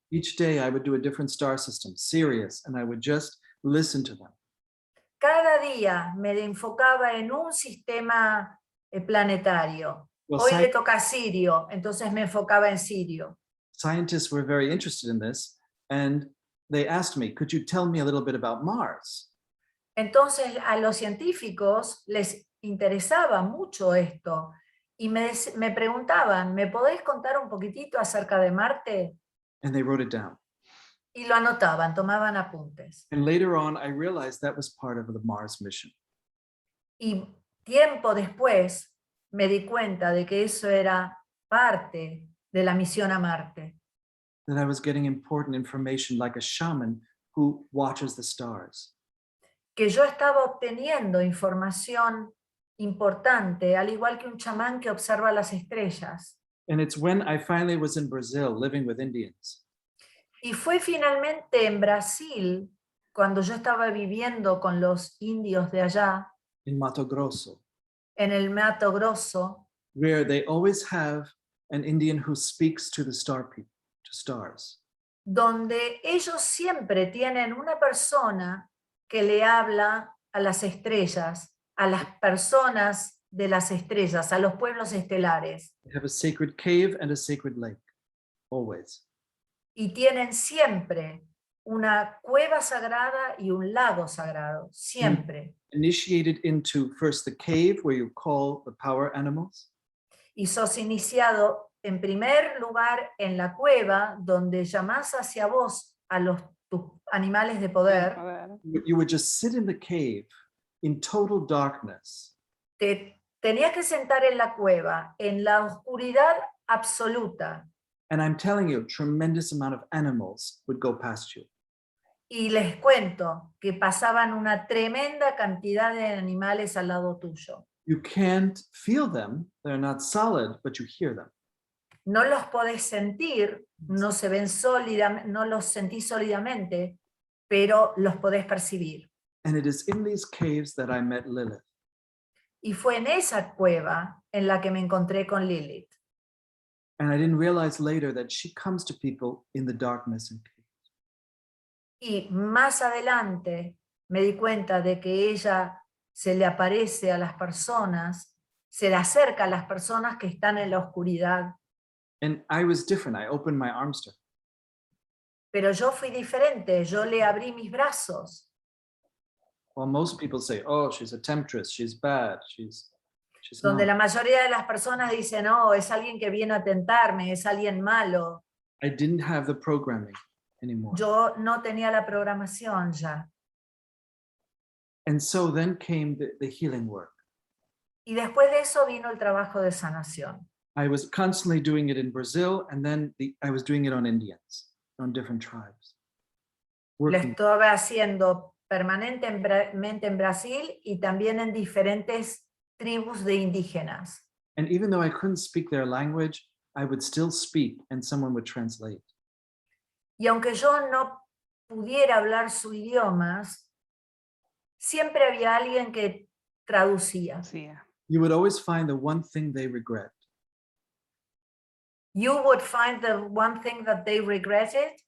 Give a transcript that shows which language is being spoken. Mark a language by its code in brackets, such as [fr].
[en] Each day I would do a different star system, Sirius, and I would just listen to them. [es] Cada día me enfocaba en un sistema planetario. [en] Well, [es] Hoy le toca a Sirio, entonces me enfocaba en Sirio. [en] scientists were very interested in this, and they asked me, could you tell me a little bit about Mars? [es] Entonces a los científicos les interesaba mucho esto y me preguntaban, ¿me podés contar un poquitito acerca de Marte? [en] And they wrote it down. [es] Y lo anotaban, tomaban apuntes. [en] And later on, I realized that was part of the Mars mission. [es] Y tiempo después me di cuenta de que eso era parte de la misión a Marte. [en] That I was getting important information like a shaman who watches the stars. [es] Que yo estaba obteniendo información importante, al igual que un chamán que observa las estrellas. [en] And it's when I finally was in Brazil living with Indians. [es] Y fue finalmente en Brasil, cuando yo estaba viviendo con los indios de allá, [en] In Mato Grosso, [es] en el Mato Grosso, [en] where they always have an Indian who speaks to the star people, to stars. [es] donde ellos siempre tienen una persona que le habla a las estrellas, a las personas de las estrellas, a los pueblos estelares. [en] They have a sacred cave and a sacred lake, always. [es] Y tienen siempre una cueva sagrada y un lago sagrado, siempre. [en] Initiated into first the cave where you call the power animals, [es] Y sos iniciado en primer lugar en la cueva, donde llamás hacia vos a tus animales de poder. [en] you would just sit in the cave in total darkness. [es] Te tenías que sentar en la cueva, en la oscuridad absoluta. [en] And I'm telling you, a tremendous amount of animals would go past you. [es] Y les cuento que pasaban una tremenda cantidad de animales al lado tuyo. [en] You can't feel them, they're not solid, but you hear them. [es] No los podés sentir, no se ven no los sentís sólidamente, pero los podés percibir. [en] And it is in these caves that I met Lilith. [es] Y fue en esa cueva en la que me encontré con Lilith. [en] And I didn't realize later that she comes to people in the darkness and caves. [es] Y más adelante me di cuenta de que ella se le aparece a las personas, se le acerca a las personas que están en la oscuridad. [en] And I was different. I opened my arms to her. [es] Pero yo fui diferente, yo le abrí mis brazos. [en] Well, most people say, oh, she's a temptress, she's bad, she's [es] Donde [en] not. [es] la mayoría de las personas dicen, no, es alguien que viene a tentarme, es alguien malo. [en] I didn't have the programming anymore. [es] Yo no tenía la programación ya. [en] And so then came the healing work. [es] Y después de eso vino el trabajo de sanación. [en] I was constantly doing it in Brazil, and then I was doing it on Indians, on different tribes. [es] Lo [en] Working. [es] estuve haciendo permanentemente en Brasil y también en diferentes tribus de indígenas. [en] And even though I couldn't speak their language, I would still speak and someone would translate. [es] Y aunque yo no pudiera hablar su idiomas, siempre había alguien que traducía. [en] You would always find the one thing they regret. You would find the one thing that they regretted.